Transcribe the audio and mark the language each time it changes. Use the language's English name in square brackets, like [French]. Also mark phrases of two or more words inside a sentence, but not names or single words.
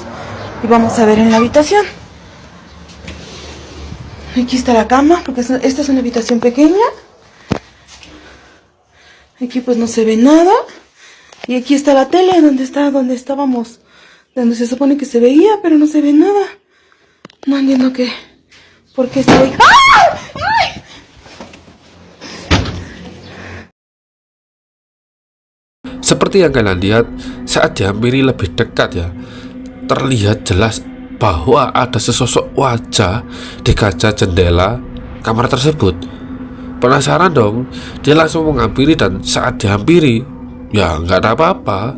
[Spanish] Y vamos a ver en la habitación. Aquí está la cama, porque esta es una habitación pequeña. Aquí pues no se ve nada. Y aquí está la tele, donde estábamos, donde se supone que se veía, pero no se ve nada. No entiendo por qué se ve. ¡Ah! ¡Ay! [Indonesian] Seperti yang kalian lihat, saat dihampiri lebih dekat ya, terlihat jelas bahwa ada sesosok wajah di kaca jendela kamar tersebut. Penasaran dong, dia langsung menghampiri, dan saat dihampiri ya nggak ada apa-apa.